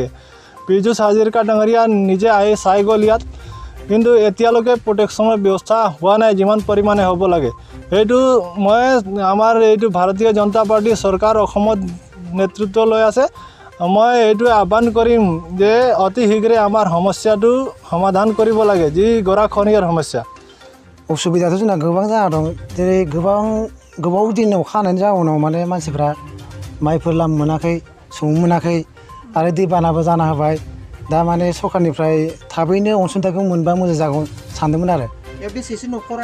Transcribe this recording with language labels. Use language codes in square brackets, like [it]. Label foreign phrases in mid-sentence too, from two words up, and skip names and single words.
[as] পীযুষ হাজৰিকা ডাঙৰীয়া নিজে আহি চাই গ'ল ইয়াত, কিন্তু এতিয়ালৈকে প্ৰটেকশ্যনৰ ব্যৱস্থা হোৱা নাই যিমান পৰিমাণে হ'ব লাগে। এইটো মই আমাৰ এইটো ভাৰতীয় জনতা পাৰ্টি চৰকাৰ অসমত নেতৃত্ব লৈ আছে, মই এইটো আহ্বান কৰিম যে অতি শীঘ্ৰে আমাৰ সমস্যাটো সমাধান কৰিব লাগে, যি গৰাখহনীয়াৰ সমস্যা। [brx] उसुबिदाथ' जोंना गोबां जाना दं, जेरै गोबाव दिन अखा हानायनि जाउनाव माने मानसिफ्रा माइफोर लाम मोनाखै, सौनो मोनाखै आरो दैबानाबो जाना होबाय। दा माने सरकारनिफ्राय थाबैनो अनसुंथाइखौ मोनबा मोजां जागौ सानदोंमोन आरो। बेयाव बेसेसो न'खरा